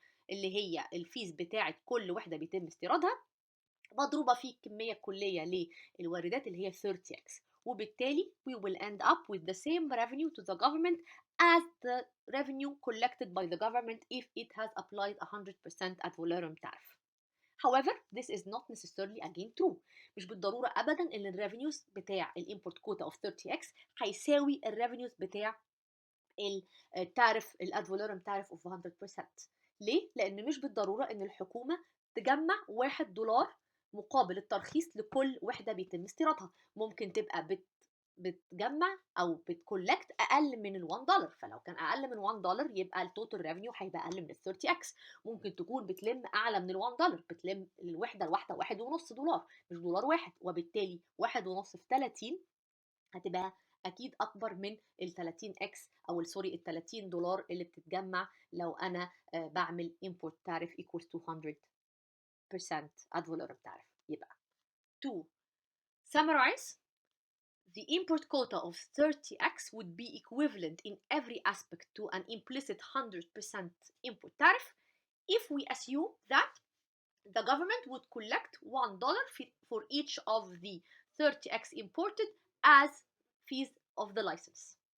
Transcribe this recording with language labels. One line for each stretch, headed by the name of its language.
Arabic: اللي هي الفيز بتاعه كل وحده بيتم استيرادها مضروبه في الكميه الكليه للواردات اللي هي 30x، وبالتالي
English: we will end up with the same revenue to the government as the revenue collected by the government if it has applied 100% ad valorem tariff. However, this is not necessarily again true.
Arabic: مش بالضرورة أبدا إن الريفينيوز بتاع الإمبورت كوتا
English: of 30x
Arabic: هيساوي الريفينيوز بتاع التارف الاد فالورم تارف
English: of 100%.
Arabic: ليه؟ لأن مش بالضرورة إن الحكومة تجمع $1 مقابل الترخيص لكل وحدة بيتم استيرادها. ممكن تبقى بتجمع أو بتكولكت أقل من $1، فلو كان أقل من $1 يبقى التوتال ريفينيو هيبقى أقل من 30x. ممكن تكون بتلم أعلى من $1، بتلم الوحدة الواحدة $1.50 مش $1، وبالتالي 1.5 في 30 هتبقى أكيد أكبر من ال 30x أو سوري ال $30 اللي بتتجمع لو أنا بعمل
English: import tariff equals to 100% ad valorem tariff.
Arabic: يبقى
English: to summarize, the import quota of 30x would be equivalent in every aspect to an implicit 100% import tariff if we assume that the government would collect $1 for each of the 30x imported as fees of the license.